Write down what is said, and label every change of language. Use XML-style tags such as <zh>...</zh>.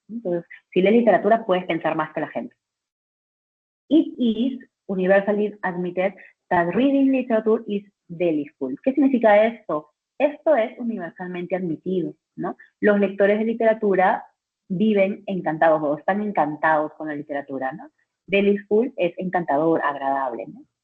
<es>Entonces, si lees literatura, puedes pensar más que la gente.</es> <en>It is universally admitted that reading literature is delightful.</en> <es>¿Qué significa esto? Esto es universalmente admitido, ¿no? Los lectores de literatura viven encantados o están encantados con la literatura, ¿no? Delightful es encantador, agradable, ¿no?</es>